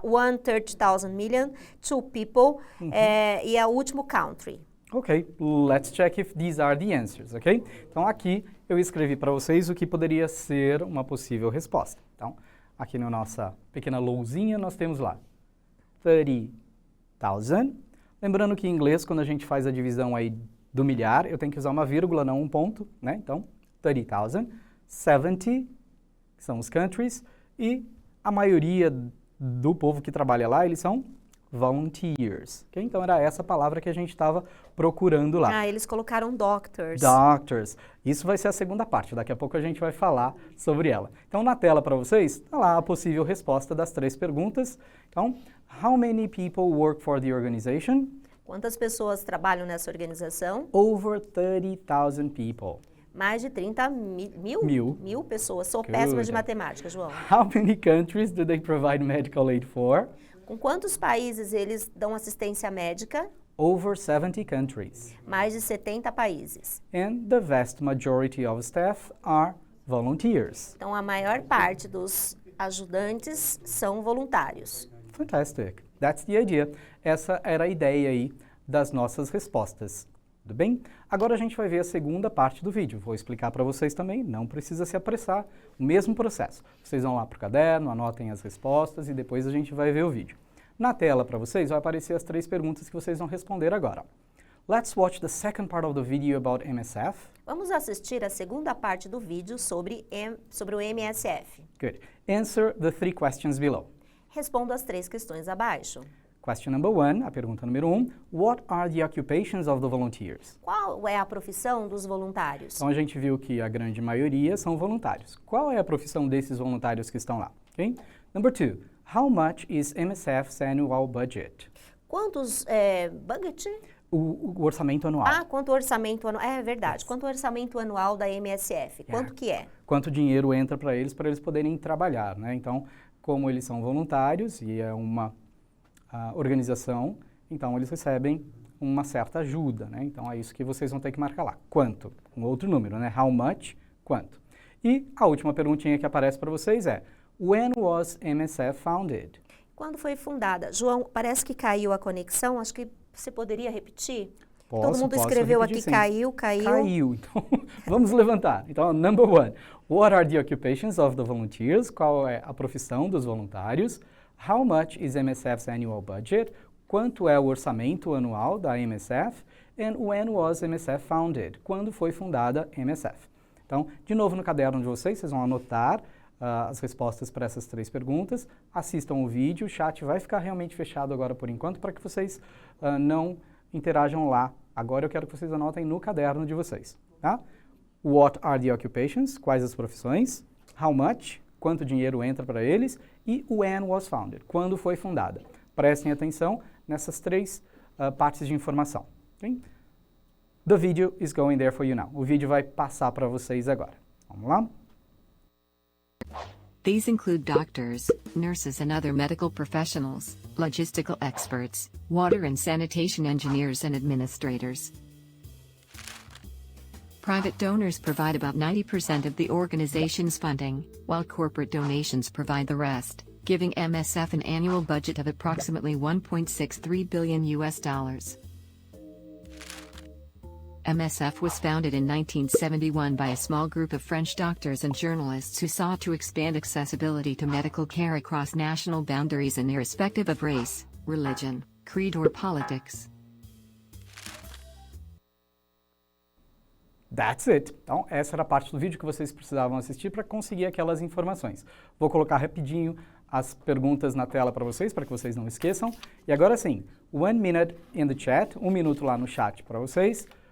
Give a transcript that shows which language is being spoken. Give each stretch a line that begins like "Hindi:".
Portuguese: 130,000 million,
English: 2 people,
Portuguese: e é o último country.
English: Ok, let's check if these are the answers, ok?
Portuguese: Então aqui eu escrevi para vocês o que poderia ser uma possível resposta. Então, aqui na nossa pequena lousinha nós temos lá 30,000. Lembrando que em inglês, quando a gente faz a divisão aí do milhar, eu tenho que usar uma vírgula, não um ponto, né? Então, 30,000, 70, que são os countries, e a maioria do povo que trabalha lá, eles são volunteers. Okay? Então, era essa palavra que a gente estava procurando lá. Ah, eles colocaram doctors.
English: Doctors.
Portuguese: Isso vai ser a segunda parte, daqui a pouco a gente vai falar sobre ela. Então, na tela para vocês, está lá a possível resposta das 3 perguntas.
English: Então, how many people work for the organization?
Portuguese: Quantas pessoas trabalham nessa organização?
English: Over 30,000 people.
Portuguese: Mais de 30 mil? Mil pessoas. Sou
English: Good.
Portuguese: péssima de matemática, João.
English: How many countries do they provide medical aid for?
Portuguese: Com quantos países eles dão assistência médica?
English: Over 70 countries.
Portuguese: Mais de 70 países.
English: And the vast majority of staff are volunteers.
Portuguese: Então, a maior parte dos ajudantes são voluntários.
English: Fantastic. That's the idea.
Portuguese: Essa era a ideia aí das nossas respostas. Tudo bem? Agora a gente vai ver a segunda parte do vídeo. Vou explicar para vocês também, não precisa se apressar, o mesmo processo. Vocês vão lá para o caderno, anotem as respostas e depois a gente vai ver o vídeo. Na tela para vocês vai aparecer as 3 perguntas que vocês vão responder agora.
English: Let's watch the second part of the video about MSF.
Portuguese: Vamos assistir a segunda parte do vídeo sobre o MSF.
English: Good. Answer the 3 questions below.
Portuguese: Respondo as 3 questões abaixo.
English: Question number 1,
Portuguese: a pergunta número 1.
English: What are the occupations of the volunteers?
Portuguese: Qual é a profissão dos voluntários? Então a gente viu que a grande maioria são voluntários. Qual é a profissão desses voluntários que estão lá?
English: Okay? Number 2. How much is MSF's annual budget?
Portuguese: Quantos budget? O orçamento anual. Ah, quanto orçamento anual? É verdade. Yes. Quanto orçamento anual da MSF? Quanto que é? Quanto dinheiro entra para eles poderem trabalhar, né? Então, como eles são voluntários e é uma organização, então eles recebem uma certa ajuda, né? Então é isso que vocês vão ter que marcar lá. Quanto? Um outro número, né?
English: How much?
Portuguese: Quanto? E a última perguntinha que aparece para vocês é
English: When was MSF founded?
Portuguese: Quando foi fundada? João, parece que caiu a conexão, acho que você poderia repetir? Todo mundo escreveu aqui, sim. Caiu. Caiu, então vamos levantar.
English: Então, number 1, what are the occupations of the volunteers?
Portuguese: Qual é a profissão dos voluntários?
English: How much is MSF's annual budget?
Portuguese: Quanto é o orçamento anual da MSF?
English: And when was MSF founded?
Portuguese: Quando foi fundada a MSF? Então, de novo no caderno de vocês vão anotar as respostas para essas 3 perguntas. Assistam o vídeo, o chat vai ficar realmente fechado agora por enquanto para que vocês não interajam lá. Agora eu quero que vocês anotem no caderno de vocês. Tá?
English: What are the occupations?
Portuguese: Quais as profissões?
English: How much?
Portuguese: Quanto dinheiro entra para eles? E
English: when was founded?
Portuguese: Quando foi fundada? Prestem atenção nessas 3 partes de informação. Okay?
English: The video is going there for you now.
Portuguese: O vídeo vai passar para vocês agora. Vamos lá?
English: These include doctors, nurses and other medical professionals, logistical experts, water and sanitation engineers and administrators. Private donors provide about 90% of the organization's funding, while corporate donations provide the rest, giving MSF an annual budget of approximately $1.63 billion. MSF was founded in 1971 by a small group of French doctors and journalists who sought to expand accessibility to medical care across national boundaries and irrespective of race, religion, creed or politics. That's it.
Portuguese: Então, essa era a parte do vídeo que vocês precisavam assistir para conseguir aquelas informações. Vou colocar rapidinho as perguntas na tela para vocês que vocês não esqueçam. E agora sim,
English: 1 minute in the chat,
Portuguese: 1 minuto lá no chat para vocês.